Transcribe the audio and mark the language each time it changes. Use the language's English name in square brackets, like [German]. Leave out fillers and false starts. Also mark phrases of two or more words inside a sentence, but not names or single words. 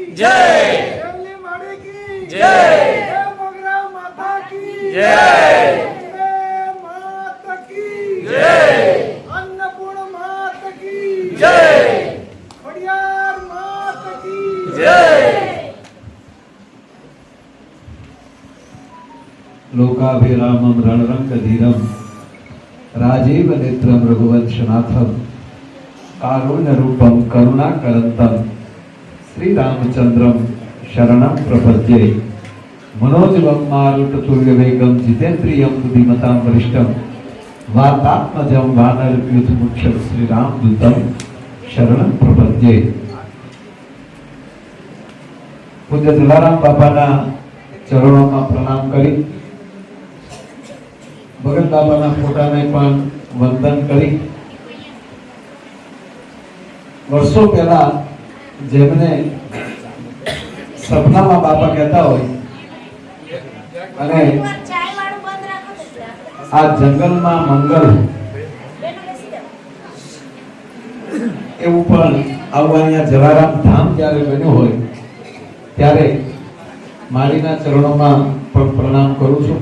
[Hindi] જય, देवली माड़ी की જય, जय मोगरा माता की જય, जय माता की જય, अन्नपूर्ण माता की જય, खोडियार माता की જય. [Sanskrit] लोकाभिरामं रणरंगधीरं राजीव नेत्रं रघुवंशनाथं कारुण्यरूपं करुणाकरन्तं श्रीरामचन्द्रं शरणं प्रपद्ये मनोजवं मारुततुल्यवेगं जितेन्द्रियं बुद्धिमतां वरिष्ठं वातात्मजं वानरयूथमुख्यं श्रीरामदूतं शरणं प्रपद्ये. [Gujarati] પૂજ્ય જલારામ બાપાના ચરણોં પ્રણામ કરી ભગત बाबाના ફોટાને પણ વંદન કરી વર્ષો પહેલા જેમને સપનામાં બાપા કહેતા હોય અને આ જંગલમાં મંગલ એવું પણ આવું અહીંયા જલારામ ધામ જ્યારે બન્યું હોય ત્યારે મારીના ચરણોમાં પણ પ્રણામ કરું છું.